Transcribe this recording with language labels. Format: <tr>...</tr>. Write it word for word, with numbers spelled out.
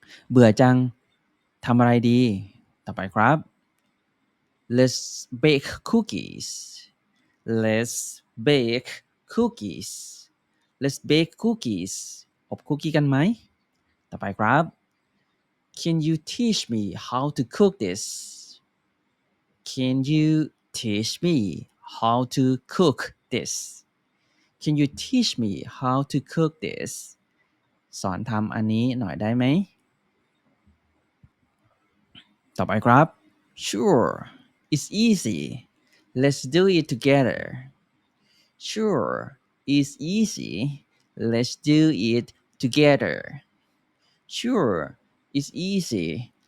<th>เบื่อจัง ทำอะไรดี ต่อไปครับ</th> <en>Let's bake cookies. Let's bake cookies. Let's bake cookies.</en> <th>อบคุกกี้กันไหม ต่อไปครับ</th> <en>Can you teach me how to cook this? Can you teach me how to cook this? Can you teach me how to cook this?</en> <th>สอนทำอันนี้หน่อยได้ไหม ต่อไปครับ</th> <en>Sure, it's easy. Let's do it together. Sure, it's easy. Let's do it together. Sure, it's easy.</en>